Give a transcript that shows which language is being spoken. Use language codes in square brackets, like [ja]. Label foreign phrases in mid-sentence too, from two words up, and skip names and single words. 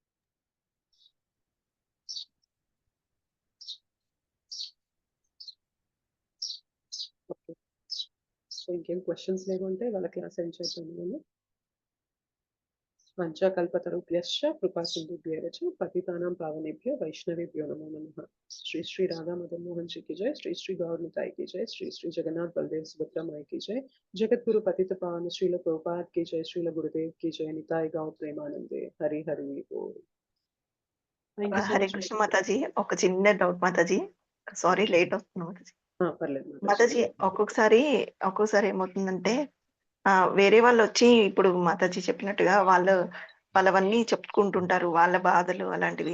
[te] ఓకే. సో, ఇంకేం క్వెషన్స్ లేకుంటే వాళ్ళ [en] class end [te] చేద్దాం మనము. [sa] వాంఛాకల్పతరుభ్యశ్చ కృపా సింధుభ్యెవ చ పతితానాం పావనేభ్యో వైష్ణవేభ్యో నమో నమః. [hi] శ్రీ శ్రీ రాధా మదన్ మోహన్ जी की जय, श्री श्री गौर निताई की जय, श्री श्री जगन्नाथ बलदेव सुभद्रा माई की जय, जगत गुरु पतित पावन श्रील प्रभुपाद की जय, श्रील गुरुदेव की जय, निताय गौर प्रेमानंदे हरि हरि बोल. [en] thank you so [te] హరే [en] మచ్. [te] కృష్ణ మాతాజీ. ఒక చిన్న డౌట్ మాతాజీ. [en] sorry late [te] వస్తుంది మాతాజీ. పర్లేదు మాతాజీ. మాతాజీ ఒక్కొక్కసారి ఏమవుతుందంటే వేరే వాళ్ళు వచ్చి ఇప్పుడు మాతాజీ చెప్పినట్టుగా వాళ్ళవన్నీ చెప్పుకుంటుంటారు, వాళ్ళ బాధలు అలాంటివి.